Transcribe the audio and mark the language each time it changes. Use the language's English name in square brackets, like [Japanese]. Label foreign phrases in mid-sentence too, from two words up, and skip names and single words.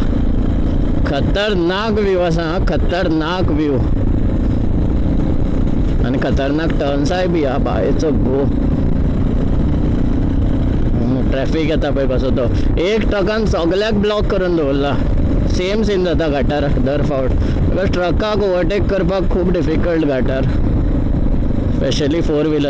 [Konkani] खतरनाक व्यू असा, खतरनाक व्यू. आणि खतरनाक टर्न्स आहे बी हा बायचं गो. ट्रॅफिक येता पळय कसो तो, एक ट्रकान सगळ्याक ब्लॉक करून दवरला. [English] same scene [Konkani] जाता घाटार दर फावट, बिकॉज ट्रकाक ओवरटेक करपाक खूब डिफिकल्ट घाटार, [English] specially 4 wheelers.